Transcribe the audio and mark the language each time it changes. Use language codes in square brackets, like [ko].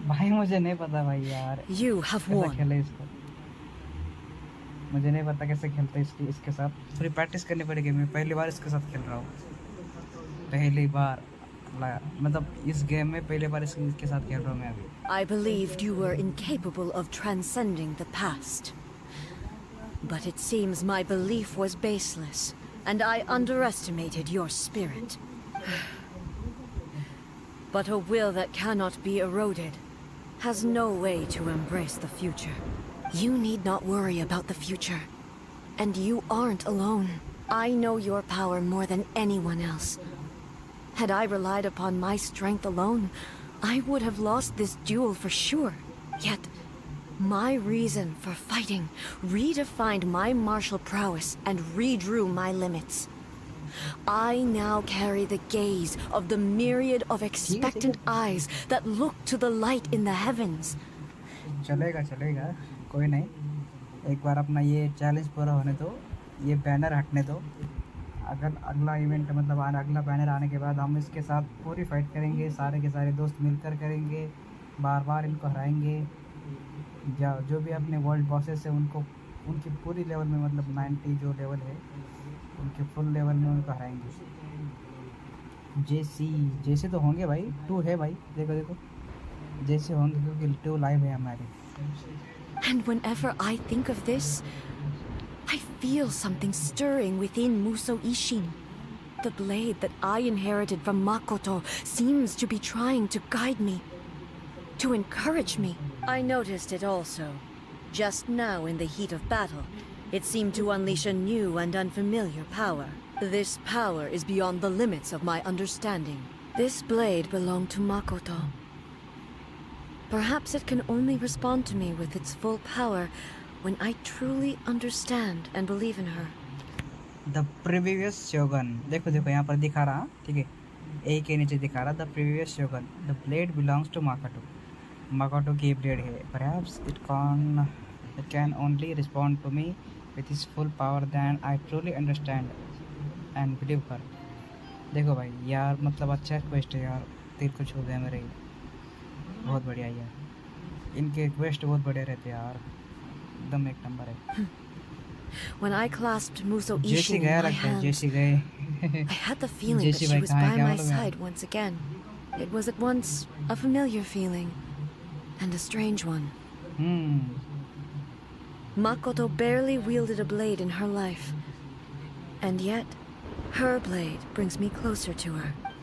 [hi] भाई मुझे नहीं पता भाई यार [en] You have [hi] कैसे [en] won. [hi] खेले इसको मुझे नहीं पता कैसे खेलते इसके साथ थोड़ी प्रैक्टिस करनी पड़ेगी मैं पहली बार इसके साथ खेल रहा हूँ पहली बार मतलब इस गेम में पहली बार इसके साथ खेल रहा हूँ मैं अभी [en] I believed you were incapable of transcending the past. But it seems my belief was baseless. and I underestimated your spirit. But a will that cannot be eroded has no way to embrace the future. You need not worry about the future. And you aren't alone. I know your power more than anyone else. Had I relied upon my strength alone, I would have lost this duel for sure. Yet, my reason for fighting redefined my martial prowess and redrew my limits. I now carry the gaze of the myriad of expectant eyes that look to the light in the heavens. [hi] चलेगा चलेगा कोई नहीं, एक बार अपना ये challenge पूरा होने दो, ये बैनर हटने दो। अगर अगला इवेंट मतलब अगला बैनर आने के बाद हम इसके साथ पूरी फाइट करेंगे, सारे के सारे दोस्त मिलकर करेंगे, बार बार इनको हराएंगे। जो भी अपने वर्ल्ड बॉसेस है उनको उनकी पूरी लेवल में मतलब 90 जो लेवल है उनके फुल लेवल में उनको हराएंगे। जैसे तो होंगे भाई, 2 है भाई, देखो देखो जैसे होंगे क्योंकि 2 लाइव है हमारे। [en] And whenever I think of this, I feel something stirring within Muso Ishin. The blade that I inherited from Makoto seems to be trying to guide me, to encourage me. I noticed it also. Just now in the heat of battle, it seemed to unleash a new and unfamiliar power. This power is beyond the limits of my understanding. This blade belonged to Makoto. Perhaps it can only respond to me with its full power when I truly understand and believe in her. The previous shogun, [hi] देखो देखो यहाँ पर दिखा रहा, ठीक है, A के नीचे दिखा रहा, [en] the previous shogun, the blade belongs to Makoto. [hi] Makoto की blade है. [en] Perhaps it can only respond to me with his full power than I truly understand and believe her. [hi] देखो भाई यार, मतलब अच्छा क्वेस्ट है यार, दिल को छू गया मेरे, बहुत बढ़िया यार, इनके क्वेस्ट बहुत बढ़िया रहते हैं यार, एकदम एक नंबर है। [en] When I clasped Muso Ishin in my hand, I had the feeling that she was by my side once again. It was at once a familiar feeling and a strange one. Makoto barely wielded a blade in her life, and yet her blade brings me closer to her.